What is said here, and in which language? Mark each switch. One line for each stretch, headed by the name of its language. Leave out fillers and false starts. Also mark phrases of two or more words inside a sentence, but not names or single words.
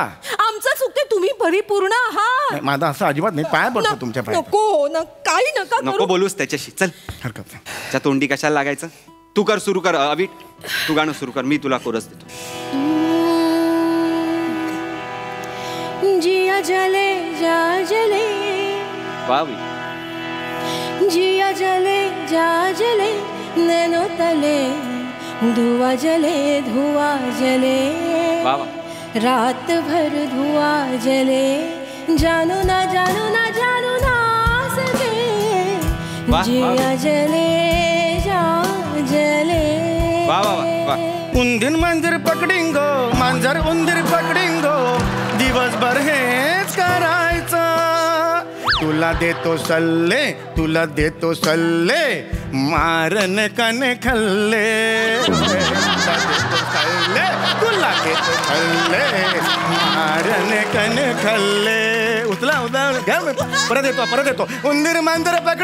Marathi: आमचं चुकते तुम्ही परिपूर्ण आहात माझं असं अजिबात नाही पाया पडतो तुमच्या पाया नको काही नको बोलूस त्याच्याशी चल हरकत नाही त्या तोंडी कशाला लागायचं तू कर सुरू कर अभि तू गाणं सुरू कर मी तुला कोरस देतो
Hindi: जिया जले जा जले जिया जले जा जले नैनो तले धुआ जले रात भर धुआ जले जानू ना सके जिया जले जा जले
Marathi: उंदीर मांजर पकडिंगो मांजर उंदीर पकडिंगो दिवसभर हेच करायचं तुला देतो सल्ले मारन कने खल्ले तुला देतो सल्ले मारन कने खल्ले उचला घ्या परत येतो उंदीर मांजर